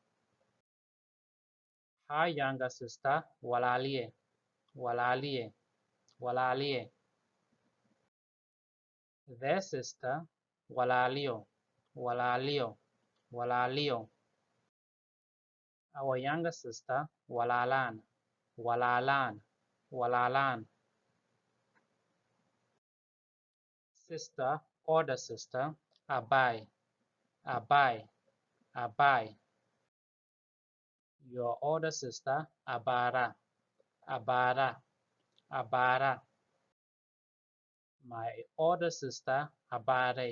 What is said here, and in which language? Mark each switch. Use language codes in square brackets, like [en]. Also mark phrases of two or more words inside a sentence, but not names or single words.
[en] Her younger sister, walalie. Walalie. Walalie. Their sister, walalio. Walalio. Walalio. Our younger sister, walalan. Walalan. Walalan. Sister, older sister, abai. Abai. Abai. Your older sister, abara. Abara. Abara. My older sister, abare.